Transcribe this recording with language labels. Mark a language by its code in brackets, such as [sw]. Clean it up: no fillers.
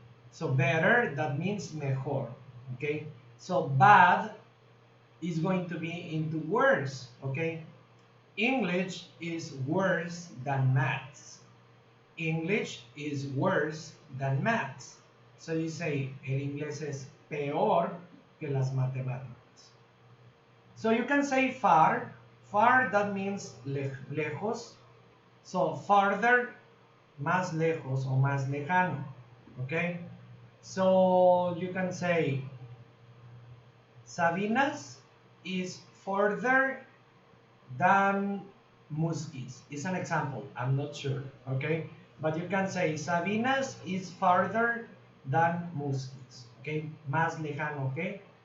[en] So better, that means mejor, okay? So bad is going to be into worse, okay? English is worse than maths. English is worse than maths. So you say, [es] el inglés es peor que las matemáticas. [en] So you can say far. Far, that means lejos. So farther, [es] más lejos o más lejano. [en] Okay? So you can say Sabinas is further than Muskis. It's an example. I'm not sure. Okay? But you can say Sabinas is farther than Muskis. Okay? [es] Más lejano. [en] Okay?